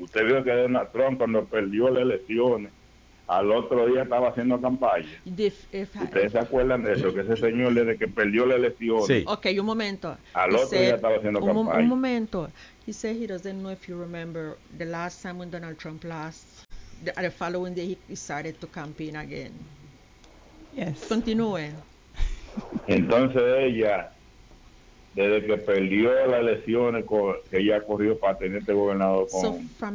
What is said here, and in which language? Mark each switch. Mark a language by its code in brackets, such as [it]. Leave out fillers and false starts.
[es] Usted vio que Donald Trump cuando perdió las elecciones, al otro día estaba haciendo campaña. ¿Ustedes se acuerdan de eso? Que ese señor desde que perdió la elección. Sí. Ok, un momento. Al otro día estaba haciendo campaña. Un momento. [en] He said he doesn't know if you remember the last time when Donald Trump lost. The following day he started to campaign again. Yes. [es] Continúe. Entonces ella, desde que perdió las elecciones, que ella corrió para teniente gobernador con